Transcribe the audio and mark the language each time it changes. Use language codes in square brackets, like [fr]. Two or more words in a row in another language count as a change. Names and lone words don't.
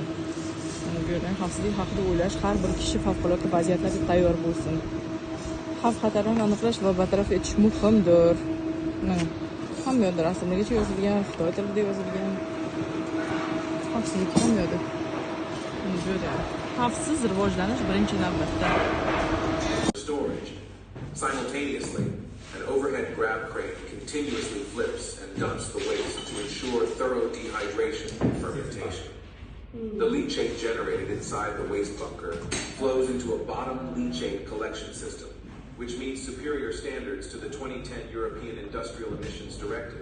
[uz] Mana bu yerdan xavfsizlik haqida o'ylash, har bir kishi favqulodda vaziyatlarga tayyor bo'lsin. Xavf-xatarlarni aniqlash va bartaraf etish muhimdir. Hamma yerda rasmlargacha yozilgan, Xitoy tilida yozilgan. Xavfsizlik hamma yerda. Bu yerda xavfsiz rivojlanish birinchi navbatda. [en] Storage. Simultaneously, an overhead grab crane continuously flips and dumps the waste to ensure thorough dehydration and fermentation. The leachate generated inside the waste bunker flows into a bottom leachate collection system, which meets superior standards to the 2010 European Industrial Emissions Directive.